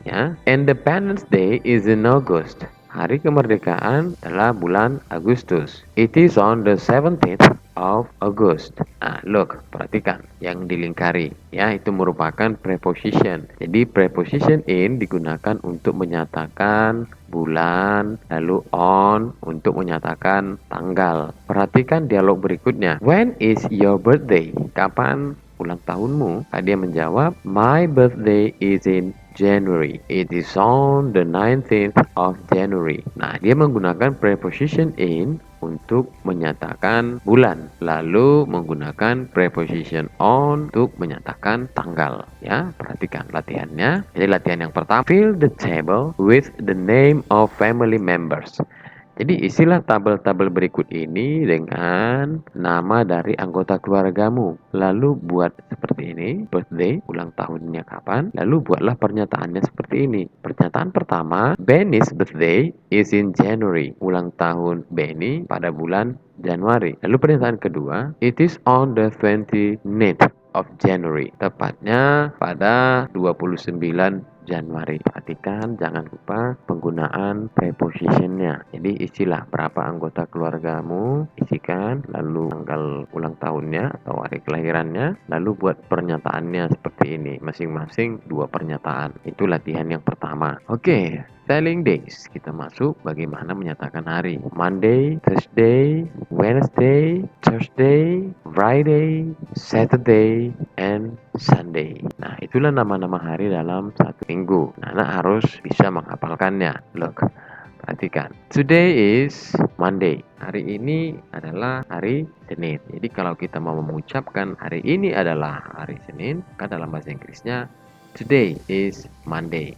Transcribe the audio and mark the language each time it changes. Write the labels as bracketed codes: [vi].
[en] Ya, Independence Day is in August. [id] Hari kemerdekaan adalah bulan Agustus. [en] It is on the 17th of August. Nah, look, [id] perhatikan yang dilingkari. Ya, itu merupakan preposition. Jadi preposition in digunakan untuk menyatakan bulan, lalu on untuk menyatakan tanggal. Perhatikan dialog berikutnya. [en] When is your birthday? [id] Kapan ulang tahunmu? Dia menjawab, [en] my birthday is in January. It is on the 19th of January. [id] Nah, dia menggunakan preposition in untuk menyatakan bulan, lalu menggunakan preposition on untuk menyatakan tanggal. Ya, perhatikan latihannya. Jadi latihan yang pertama, [en] fill the table with the name of family members. [id] Jadi isilah tabel-tabel berikut ini dengan nama dari anggota keluargamu. Lalu buat seperti ini, birthday, ulang tahunnya kapan. Lalu buatlah pernyataannya seperti ini. Pernyataan pertama, [en] Benny's birthday is in January. [id] Ulang tahun Benny pada bulan Januari. Lalu pernyataan kedua, [en] it is on the 29th of January. [id] Tepatnya pada 29 Januari. Perhatikan jangan lupa penggunaan prepositionnya. Jadi isilah berapa anggota keluargamu, isikan, lalu tanggal ulang tahunnya atau hari kelahirannya, lalu buat pernyataannya seperti ini. Masing-masing 2 pernyataan. Itu latihan yang pertama. Oke, [en] spelling days. [id] Kita masuk bagaimana menyatakan hari. [en] Monday, Thursday, Wednesday, Thursday, Friday, Saturday, and Sunday. [id] Nah, itulah nama-nama hari dalam satu minggu. Anak harus bisa menghafalkannya. Look, perhatikan. [en] Today is Monday. [id] Hari ini adalah hari Senin. Jadi kalau kita mau mengucapkan hari ini adalah hari Senin, maka dalam bahasa Inggrisnya [en] today is Monday.